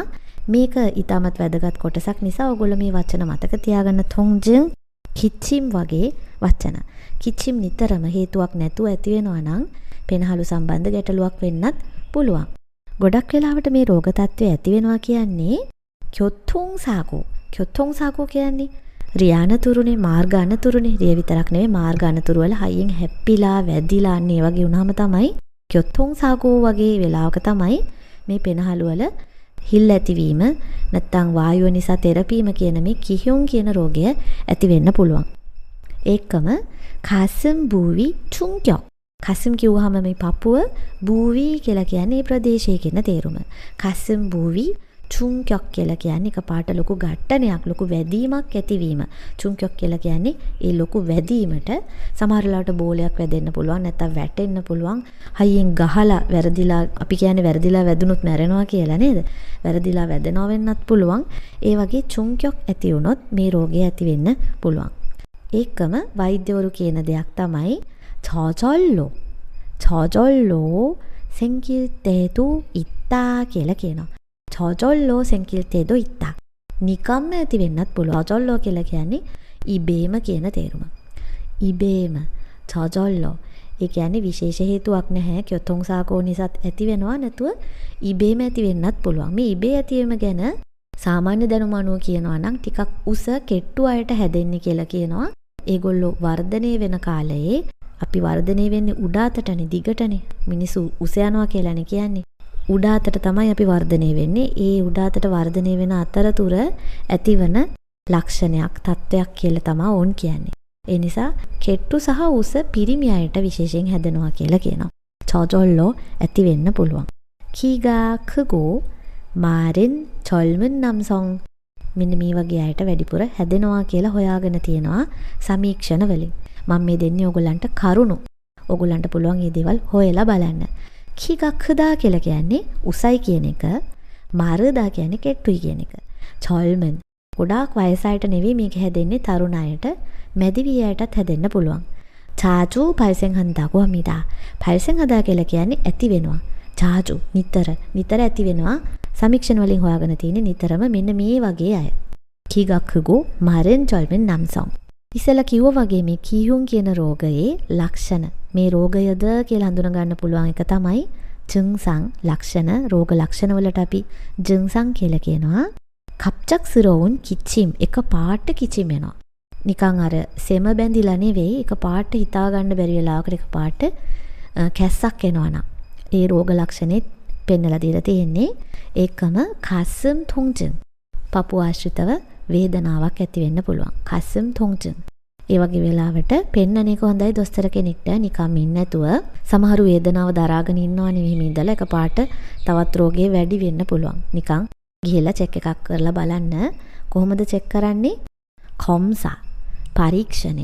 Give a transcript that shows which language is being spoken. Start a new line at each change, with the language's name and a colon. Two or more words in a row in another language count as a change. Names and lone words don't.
Sinhala: මේක ඊටමත් වැදගත් කොටසක් නිසා ඔයගොල්ලෝ මේ වචන මතක තියාගන්න. තුන්ජින් කිච්චිම් වගේ වචන. කිච්චිම් නිතරම හේතුවක් නැතුව ඇති වෙනවා නම් පෙනහළු සම්බන්ධ ගැටලුවක් වෙන්නත් පුළුවන්. ගොඩක් වෙලාවට මේ රෝග තත්ත්වය ඇති වෙනවා කියන්නේ
Korean: 교통 사고
Sinhala: කියන්නේ රියානතුරුනේ මාර්ග අනතුරුනේ. රිය විතරක් නෙවෙයි මාර්ග අනතුරු වල හයියෙන් හැප්පිලා වැදිලා අන්න ඒ වගේ වුණාම තමයි
Korean: 교통 사고
Sinhala: වගේ වෙලාවක තමයි මේ පෙනහළු වල හිල් ඇතිවීම නැත්තම් වායුව නිසා තෙරපීම කියන මේ කිහ්‍යුන් කියන රෝගය ඇති වෙන්න පුළුවන්.
Korean: ඒකම 가슴 부위 충격.
Sinhala: 가슴 කිව්වහම මේ පපුව 부위 කියලා කියන්නේ ප්‍රදේශයේ කියන තේරුම.
Korean: 가슴 부위 충격
Sinhala: කියලා කියන්නේ එකපාරට ලොකු ගැටණයක්, ලොකු වැදීමක් ඇතිවීම. 충격 කියලා කියන්නේ ඒ ලොකු වැදීමට සමහර වෙලාවට බෝලයක් වැදෙන්න පුළුවන්, නැත්තම් වැටෙන්න පුළුවන්. හයියෙන් ගහලා වැරදිලා අපි කියන්නේ වැරදිලා වැදුනොත් මැරෙනවා කියලා නේද? වැරදිලා වැදෙනවා වෙන්නත් පුළුවන්. ඒ වගේ 충격 ඇති වුණොත් මේ රෝගය ඇති වෙන්න පුළුවන්. ඒකම වෛද්‍යවරු කියන දෙයක් තමයි
Korean: 저절로 생길 때도 있다
Sinhala: කියලා කියනවා.
Korean: 저절로 생길 때도 있다.
Sinhala: නිකම්ම ඇති වෙන්නත් පුළුවන්. 저절로 කියලා කියන්නේ ඉබේම කියන තේරුම. ඉබේම 저절로. ඒ කියන්නේ විශේෂ හේතුවක් නැහැ.
Korean: 교통 사고
Sinhala: නිසාත් ඇති වෙනවා නැතුව ඉබේම ඇති වෙන්නත් පුළුවන්. මේ ඉබේ ඇතිවීම ගැන සාමාන්‍ය දැනුම අනුව කියනවා නම් ටිකක් උස කෙට්ටු අයට හැදෙන්නේ කියලා කියනවා. ඒගොල්ලෝ වර්ධනය වෙන කාලයේ අපි වර්ධනය වෙන්නේ උඩ අතටනේ, දිගටනේ. මිනිස්සු උස යනවා කියලානේ කියන්නේ. උඩ අතට තමයි අපි වර්ධනය වෙන්නේ. ඒ උඩ අතට වර්ධනය වෙන අතරතුර ඇතිවන ලක්ෂණයක්, තත්වයක් කියලා තමයි ඕන් කියන්නේ. ඒ නිසා කෙට්ටු සහ උස පිරිමි අයට විශේෂයෙන් හැදෙනවා කියලා කියනවා. 저절로 ඇති වෙන්න පුළුවන්.
Korean: 키가 크고 마른 젊은 남성
Sinhala: මෙන්න මේ වගේ අයට වැඩිපුර හැදෙනවා කියලා හොයාගෙන තියෙනවා සමීක්ෂණ වලින්. මම මේ දෙන්නේ ඔයගොල්ලන්ට කරුණු. ඔයගොල්ලන්ට පුළුවන් මේ දේවල් හොයලා බලන්න.
Korean: 키가 크다
Sinhala: කියලා කියන්නේ උසයි කියන එක, 마르다 කියන්නේ කෙට්ටුයි කියන එක. 젊은 ගොඩාක් වයස අයට නෙවෙයි මේක හැදෙන්නේ, තරුණ අයට, මැදිවි අයටත් හැදෙන්න පුළුවන්.
Korean: 자주 발생한다고 합니다.
Sinhala: 발생하다 කියලා කියන්නේ ඇති වෙනවා. 자주 නිතර ඇති වෙනවා. සමීක්ෂණ වලින් හොයාගෙන තියෙන්නේ නිතරම මෙන්න මේ වගේ අය.
Korean: 키가 크고 마른 젊은 남성.
Sinhala: ඉස්සෙල්ලා කිව්වා වගේ මේ කීහුන් කියන රෝගයේ ලක්ෂණ මේ රෝගයද කියලා හඳුනා ගන්න පුළුවන් එක තමයි 증상 ලක්ෂණ. රෝග ලක්ෂණ වලට අපි 증상 කියලා කියනවා.
Korean: 갑작스러운 기침
Sinhala: එක පාට කිචිම එනවා. නිකන් අර සෙම බැඳිලා නෙවෙයි එක පාට හිතා ගන්න බැරි වෙලාවකට එක පාට කැස්සක් එනවනම් ඒ රෝග ලක්ෂණෙත් පෙන්නලා දීලා තියෙන්නේ. ඒකම
Korean: 가슴 통증
Sinhala: පපුව ආශ්‍රිතව වේදනාවක් ඇති වෙන්න පුළුවන්.
Korean: 가슴 통증.
Sinhala: ඒ වගේ වෙලාවට පෙන්නන එක හොඳයි දොස්තර කෙනෙක්ට නිකම් ඉන්න නැතුව. සමහරු වේදනාව දරාගෙන ඉන්නවනේ මෙහෙම ඉඳලා එක පාට තවත් රෝගේ වැඩි වෙන්න පුළුවන්. නිකන් ගිහලා චෙක් එකක් කරලා බලන්න. කොහොමද චෙක් කරන්නේ? කොම්සා පරීක්ෂණය.